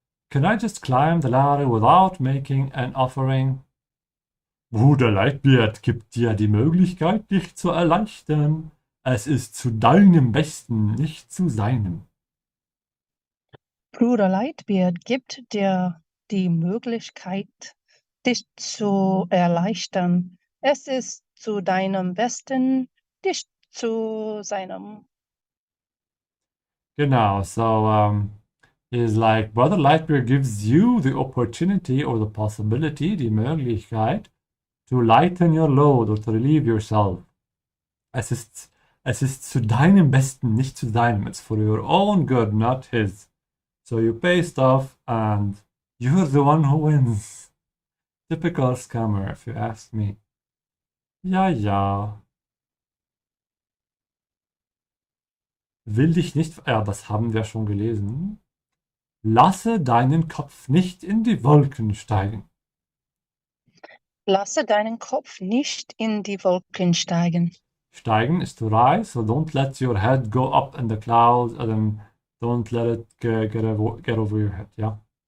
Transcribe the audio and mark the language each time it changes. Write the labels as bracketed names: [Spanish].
[English] Can I just climb the ladder without making an offering? [German] Bruder Lightbeard gibt dir die Möglichkeit, dich zu erleichtern. Es ist zu deinem Besten, nicht zu seinem. Bruder Lightbeard gibt dir die Möglichkeit, dich zu erleichtern. Es ist zu deinem Besten, dich zu seinem. [English] Genau, so is like Brother Lightbeard gives you the opportunity or the possibility, die Möglichkeit, to lighten your load or to relieve yourself. [German] Es ist zu deinem Besten, nicht zu seinem. [English] It's for your own good, not his. So you pay stuff and you're the one who wins. Typical scammer, if you ask me. [German] Ja, ja. Will dich nicht, ja, das haben wir schon gelesen. Lasse deinen Kopf nicht in die Wolken steigen. Lasse deinen Kopf nicht in die Wolken steigen. [English] Steigen is to rise, so don't let your head go up in the clouds and then don't let it get over your head, ja.